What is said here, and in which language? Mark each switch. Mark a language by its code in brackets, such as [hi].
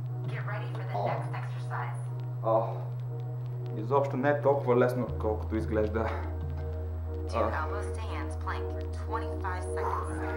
[en] Get ready for the next exercise. [bg] Изобщо не е толкова лесно, колкото изглежда. [en] Two elbows to hands plank for 25 seconds.